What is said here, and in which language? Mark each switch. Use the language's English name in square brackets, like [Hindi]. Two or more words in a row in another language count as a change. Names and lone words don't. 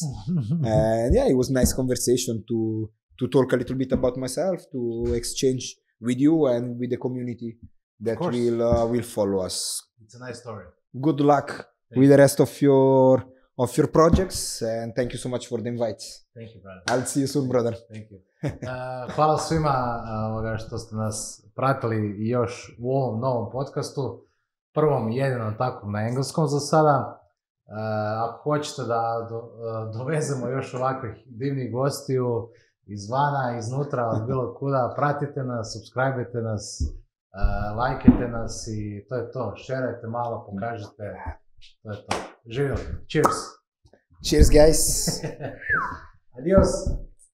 [English] And yeah, it was a nice conversation to talk a little bit about myself, to exchange with you and with the community that will follow us. It's a nice story. Good luck with the rest of your projects, and thank you so much for the invite. Thank you, brother. I'll see you soon, brother. Thank you. [Croatian] Hvala svima što ste nas pratili još u ovom novom podcastu, prvom i jedinom takvom na engleskom za sada. Ako hoćete da dovezemo još ovakvih divnih gostiju izvana, iznutra, od bilo kuda, pratite nas, subscribe-ite nas, lajkajte nas i to je to. Šerajte malo, pokažite. To je to. Živjeli. [English] Cheers. Cheers, guys. Adios.